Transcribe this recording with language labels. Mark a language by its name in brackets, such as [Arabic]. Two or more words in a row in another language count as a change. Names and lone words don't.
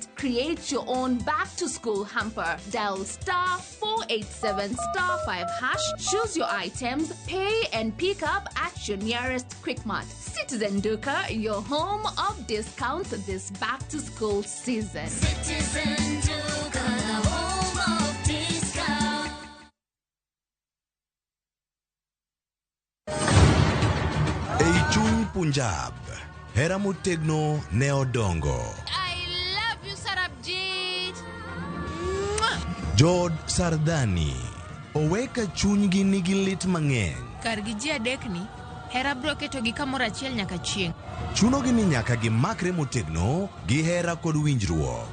[English] Create your own back-to-school hamper. Dial star 487 star 5 hash, choose your items, pay and pick up at your nearest Quickmart. Citizen Duka, your home of discounts this back-to-school season. Citizen Duka, the home of discount. [Luo (Kenya and Tanzania)] Ei chuny Punjab, hera motegno ne odongo. [English] I love you, Sarabjit. [Luo (Kenya and Tanzania)] Jod Sardani, oweka chunygi nigi lit mang'eny. Kargi ji adekni, hera bro ketogi kamoro achiel nyaka chieng'. Chunogi ni nyaka gimakre motegno gi hera kod winjruok.